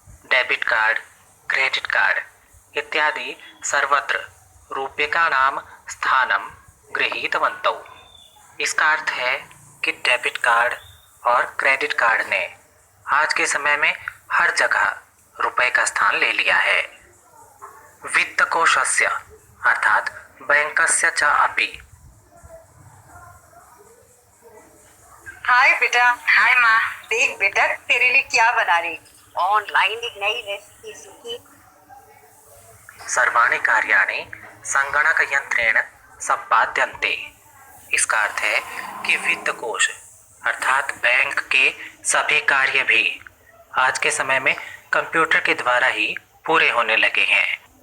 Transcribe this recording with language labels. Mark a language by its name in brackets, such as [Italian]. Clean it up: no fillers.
[Sanskrit] Debit card, credit card इत्यादि सर्वत्र रूप्यकाणाम स्थानम गृहीतवन्तौ। [Hindi] इसका अर्थ है कि डेबिट कार्ड और क्रेडिट कार्ड ने आज के समय में हर जगह रुपए का स्थान ले लिया है। [Sanskrit] वित्तकोशस्य अर्थात बैंकस्य च अपि। [Hindi] हाय बेटा। हाय माँ। देख बेटा तेरे लिए क्या बना रही। ऑनलाइन एक नई रेसिपी सीखी। [Sanskrit] सर्वाणि कार्याणि संगणक यंत्रेण संपाद्यन्ते। [Hindi] इसका अर्थ है कि वित्त कोश अर्थात बैंक के सभी कार्य भी आज के समय में कंप्यूटर के द्वारा ही पूरे होने लगे हैं।